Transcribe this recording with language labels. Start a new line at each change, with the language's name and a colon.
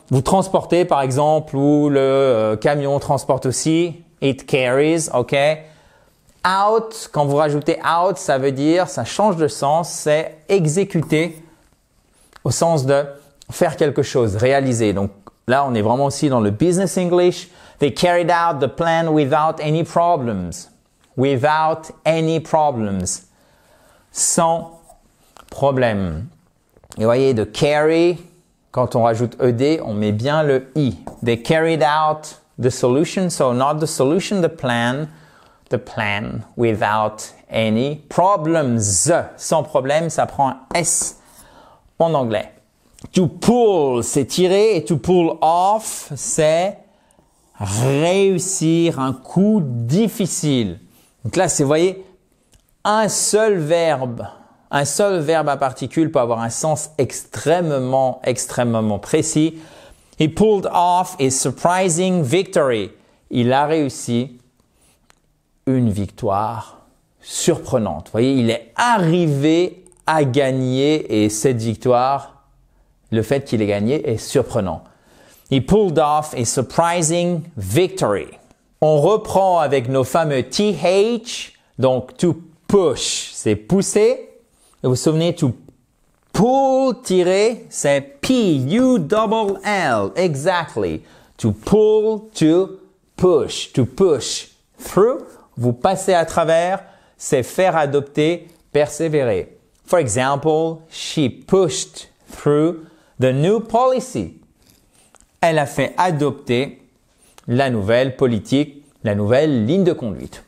French: Vous transportez, par exemple, ou le camion transporte aussi.
English: It carries, ok?
French: Out, quand vous rajoutez out, ça veut dire, ça change de sens, c'est exécuter au sens de faire quelque chose, réaliser. Donc là, on est vraiment aussi dans le business English.
English: They carried out the plan without any problems. Without any problems.
French: Sans problème. Et vous voyez, de carry, quand on rajoute ed, on met bien le i.
English: They carried out the solution, so not the solution, the plan without any problems.
French: Sans problème, ça prend un S en anglais. To pull, c'est tirer, et to pull off, c'est réussir un coup difficile. Donc là, c'est, vous voyez, un seul verbe à particule peut avoir un sens extrêmement précis.
English: He pulled off a surprising victory.
French: Il a réussi une victoire surprenante. Vous voyez, il est arrivé à gagner et cette victoire, le fait qu'il ait gagné est surprenant.
English: He pulled off a surprising victory.
French: On reprend avec nos fameux TH, donc to push, c'est pousser. Et vous vous souvenez, to pull, tirer, c'est P-U-double-L, exactly.
English: To pull, to push through.
French: Vous passez à travers, c'est faire adopter, persévérer.
English: For example, she pushed through the new policy.
French: Elle a fait adopter la nouvelle politique, la nouvelle ligne de conduite.